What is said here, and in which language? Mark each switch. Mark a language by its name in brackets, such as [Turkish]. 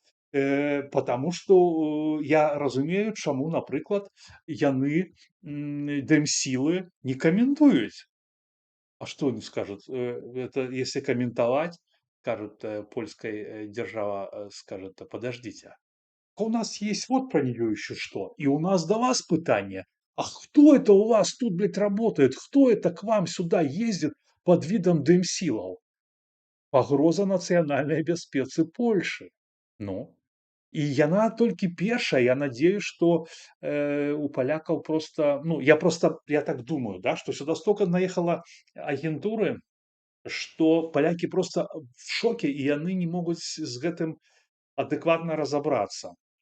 [Russian] Потому [Belarusian] што я разумею, чаму, напрыклад, яны дэмсілы не каментуюць. [Russian] А что они скажут? Это если комментовать, скажут, польская держава скажет: подождите, а у нас есть вот про нее еще что, и у нас до вас пытание. А кто это у вас тут, блядь, работает? Кто это к вам сюда ездит под видом дэмсілаў? [Belarusian] Пагроза нацыянальнай бяспецы Польши. Ну, і яна толькі першая. [Russian] Я надеюсь, что у полякаў просто, ну, я так думаю, да, что сюда столько наехало агентуры, что поляки просто в шоке, и [Belarusian] яны не могуць з гэтым адэкватна [Russian] разобраться.